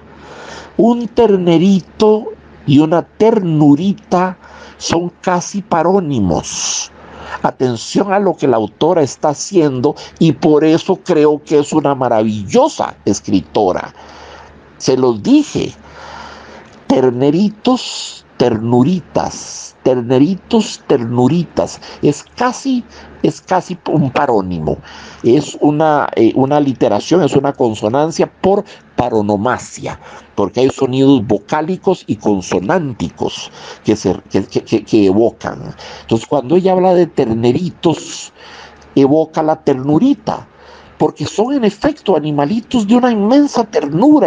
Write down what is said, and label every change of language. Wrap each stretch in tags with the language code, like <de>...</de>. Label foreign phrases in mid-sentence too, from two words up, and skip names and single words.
<es>Un ternerito y una ternurita son casi parónimos. Atención a lo que la autora está haciendo y por eso creo que es una maravillosa escritora. Se los dije, terneritos, ternuritas, terneritos, ternuritas, es casi un parónimo, es una aliteración, es una consonancia por paronomasia, porque hay sonidos vocálicos y consonánticos que evocan. Entonces, cuando ella habla de terneritos, evoca la ternurita, porque son en efecto animalitos de una inmensa ternura.</es>